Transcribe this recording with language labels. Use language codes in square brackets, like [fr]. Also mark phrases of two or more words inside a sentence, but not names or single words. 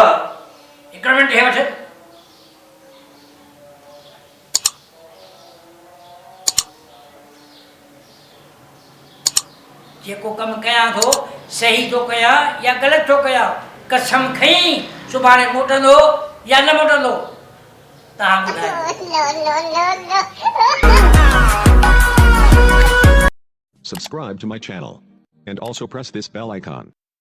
[sd] हिकिड़ो मिंट हे वठ जेको कमु कयां थो सही थो कयां या ग़लति थो कयां कसम खई सुभाणे मोटंदो या न मोटंदो तव्हां ॿुधायो [en] Subscribe to my channel and also press this bell icon.